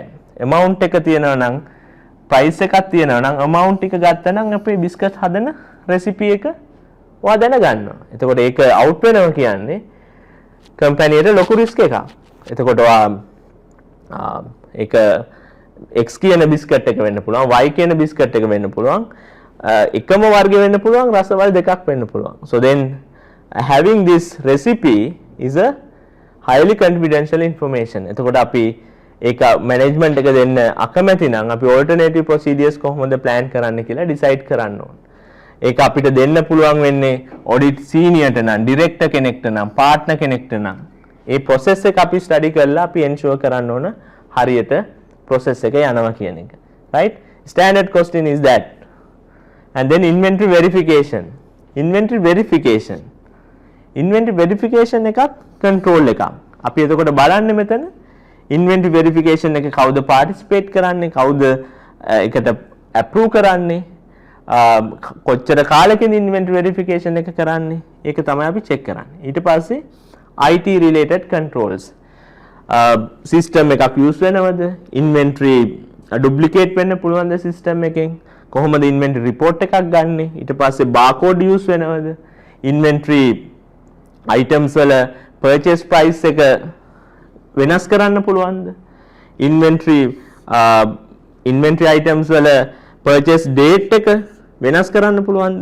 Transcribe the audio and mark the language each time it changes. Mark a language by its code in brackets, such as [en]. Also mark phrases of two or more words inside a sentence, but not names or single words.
[si] amount එක තියෙනවා නම් price එකක් තියෙනවා නම් amount එක ගත්තා නම් අපේ බිස්කට් හදන රෙසිපි එක ඔයා දැනගන්නවා. එතකොට ඒක අවුට් වෙනවා කියන්නේ කම්පැනියට ලොකු රිස්ක් එකක්. එතකොට ඔයා ඒක X කියන බිස්කට් එක වෙන්න පුළුවන්, Y කියන බිස්කට් එක වෙන්න පුළුවන්, එකම වර්ග වෙන්න පුළුවන්, රසවල් දෙකක් වෙන්න පුළුවන්. [en] So then having this recipe is a highly confidential information. [si] එතකොට අපි ඒක මැනේජ්මන්ට් එක දෙන්න අකමැති නම් අපි [en] alternative procedures [si] කොහොමද plan කරන්න කියලා decide කරන්න ඕන. ඒක අපිට දෙන්න පුළුවන් වෙන්නේ [en] audit senior [si] ට නම්, director කෙනෙක්ට නම්, partner කෙනෙක්ට නම්. ඒ process එක අපි study කරලා අපි ensure කරන්න ඕන හරියට process එක යනවා කියන එක. [en] Right? Standard question is that. And then inventory verification. Inventory verification [si] එකක් control එකක්. අපි එතකොට බලන්නේ මෙතන [en] inventory verification [si] එක කවුද participate කරන්නේ, කවුද එකට approve කරන්නේ, කොච්චර කාලෙකින් [en] inventory verification [si] එක කරන්නේ, ඒක තමයි අපි check කරන්නේ. ඊට පස්සේ [en] IT related controls. System [si] එකක් use වෙනවද, [en] inventory duplicate [si] වෙන්න පුළුවන්ද system එකෙන්, කොහොමද [en] inventory report [si] එකක් ගන්නෙ, ඊට පස්සේ [en] barcode use [si] වෙනවද, [en] inventory items [si] වල [en] purchase price [si] එක වෙනස් කරන්න පුළුවන්ද, [en] inventory items [si] වල [en] purchase date [si] එක වෙනස් කරන්න පුළුවන්ද?